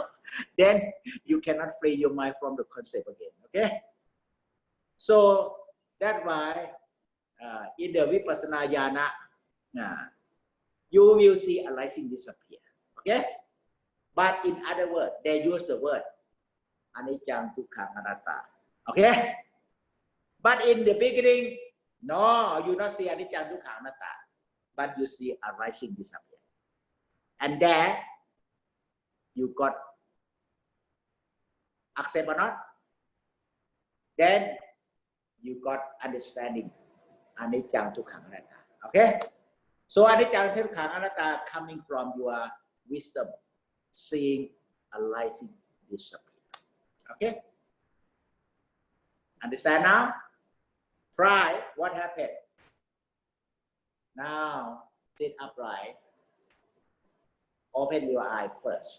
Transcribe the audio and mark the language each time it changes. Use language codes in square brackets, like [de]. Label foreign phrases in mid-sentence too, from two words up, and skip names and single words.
[en] Then you cannot free your mind from the concept again. Okay. So that's why in the [pi] Vipassana Jhana, [en] you will see arising, disappear. Okay? But in other words, they use the word [pi] anicca, dukkha, anatta. [en] Okay? But in the beginning, no, you not see [pi] anicca, dukkha, anatta, [en] but you see arising, disappear. And there, you got accept or not? Then you got understanding [pi] anicca, dukkha, anatta. [en] Okay? So [pi] anicca, dukkha, anatta [en] coming from your wisdom, seeing arising, disappear. Okay? Understand now? Try what happened. Now sit upright. Open your eye first.